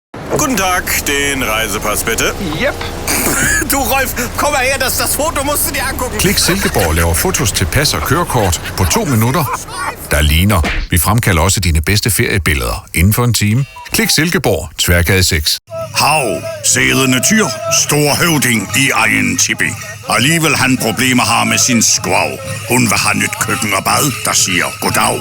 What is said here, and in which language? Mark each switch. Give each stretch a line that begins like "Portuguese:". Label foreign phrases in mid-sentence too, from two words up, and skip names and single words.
German: Guten Tag, den Reisepass bitte. Yep. Du, Rolf, komm mal her, das Foto musst du dir angucken.
Danish: Klik Silkeborg laver fotos til pas og kørekort på 2 minutter. Der ligner. Vi fremkalder også dine bedste feriebilleder inden for en time. Klik Silkeborg, Tværgade 6. Hav, sædende tyr, stor høvding i egen tipi. Alligevel han problemer har med sin skvav. Hun vil have nyt køkken og bad, der siger goddag.